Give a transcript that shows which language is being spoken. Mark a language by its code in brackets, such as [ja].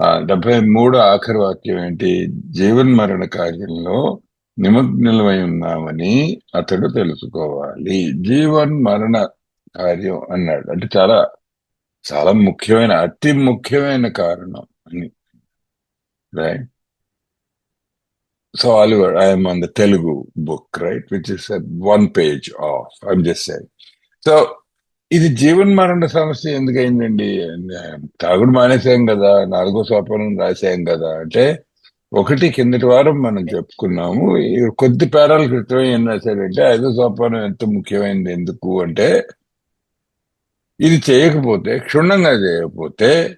[te] 73 ఆఖరి వాక్యం ఏంటి? జీవన్ మరణ కార్యంలో నిమగ్నులమై ఉన్నామని అతడు తెలుసుకోవాలి. జీవన్ మరణ కార్యం అన్నాడు అంటే చాలా చాలా ముఖ్యమైన, అతి ముఖ్యమైన కారణం అని. [en] Right. So Oliver, I am on the Telugu book, right, which is at 1 page off. I'm just saying. [te] So ఇది జీవన్ మరణ సమస్య ఎందుకైందండి? తాగుడు మానేసాం కదా, 4వ సోపానం రాసాం కదా అంటే, ఒకటి కిందటి వారం మనం చెప్పుకున్నాము. కొద్ది పేరాల క్రితం ఏం రాశాడంటే 5వ సోపానం ఎంత ముఖ్యమైనది ఎందుకు అంటే, ఇది చేయకపోతే, క్షుణ్ణంగా చేయకపోతే